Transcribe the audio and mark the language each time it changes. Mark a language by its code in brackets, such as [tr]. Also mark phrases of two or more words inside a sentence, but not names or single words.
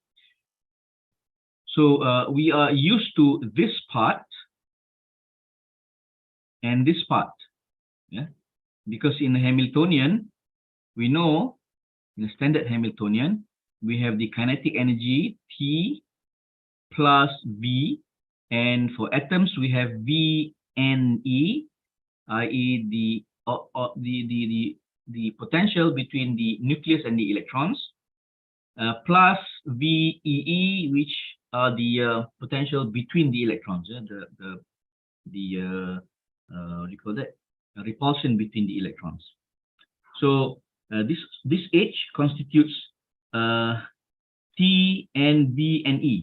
[en] So we are used to this part and this part, yeah, because in the Hamiltonian, we know in the standard Hamiltonian, we have the kinetic energy T plus V, and for atoms we have V and E, i.e. the potential between the nucleus and the electrons, plus VEE, which are the potential between the electrons, what do you call that? Repulsion between the electrons. So this H constitutes T and V and E.